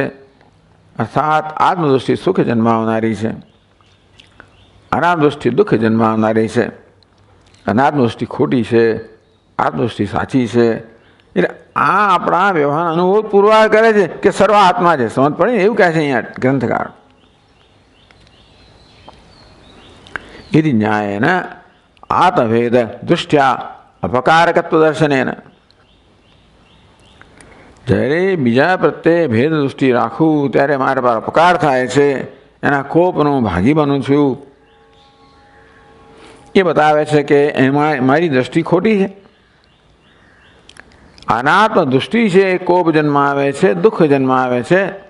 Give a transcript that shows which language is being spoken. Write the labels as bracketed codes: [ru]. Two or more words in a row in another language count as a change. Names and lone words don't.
[gu] અર્થાત આત્મદૃષ્ટિ સુખ જન્માવનારી છે, અનાત્મદૃષ્ટિ દુઃખ જન્માવનારી છે. અનાત્મદૃષ્ટિ ખોટી છે, આત્મદૃષ્ટિ સાચી છે. એટલે આ આપણા વ્યવહાર અનુભવ પુરવાર કરે છે કે સર્વ આત્મા છે. સમજ પડે એવું કહે છે અહીંયા ગ્રંથકાર. [sa] यदि न्यायेन आत्मभेद दृष्टिया अपकारकत्व दर्शनेन. [gu] જ્યારે બીજા પ્રત્યે ભેદ દૃષ્ટિ રાખું ત્યારે મારા પર અપકાર થાય છે, એના કોપનો ભાગી બનું છું, એ બતાવે છે કે એમાં મારી દૃષ્ટિ ખોટી છે. અનાત્મ દૃષ્ટિ છે એ કોપ જન્માવે છે, દુઃખ જન્માવે છે.